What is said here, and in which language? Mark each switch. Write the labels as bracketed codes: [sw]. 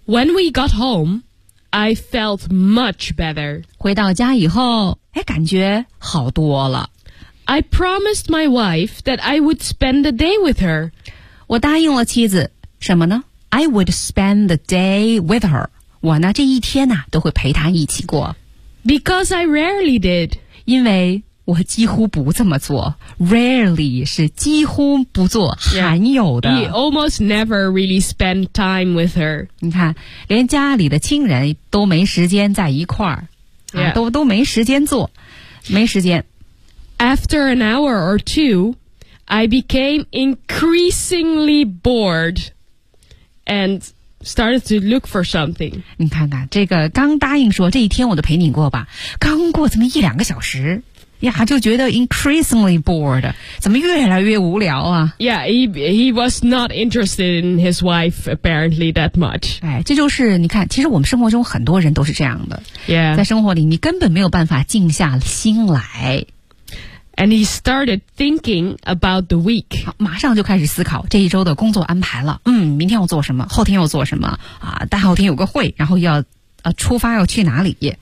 [en] When we got home, I felt much better. [zh] 回到家以后哎，感觉好多了。 [en] I promised my wife that I would spend the day with her. [zh] 我答应了妻子，什么呢 ？ [en] I would spend the day with her. [zh] 我呢，这一天呐、啊，都会陪她一起过。 [en] Because I rarely did. [zh] 因为我几乎不这么做。Rarely 是几乎不做，罕有的。 [en] Yeah. He almost never really spent time with her. [zh] 你看，连家里的亲人都没时间在一块儿。 [en] Yeah. [zh] 啊、都没时间做，没时间。 [en] After an hour or two, I became increasingly bored and started to look for something. [zh] 你看看，这个刚答应说这一天我都陪你过吧，刚过这么一两个小时，呀，就觉得 [en] increasingly bored， [zh] 怎么越来越无聊啊 [en] ？Yeah, he was not interested in his wife apparently that much. [zh] 哎，这就是你看，其实我们生活中很多人都是这样的。 [en] Yeah， [zh] 在生活里你根本没有办法静下心来。 [en] And he started thinking about the week. [zh] 马上就开始思考这一周的工作安排了。嗯，明天要做什么？后天要做什么？啊，大后天有个会，然后要出发要去哪里？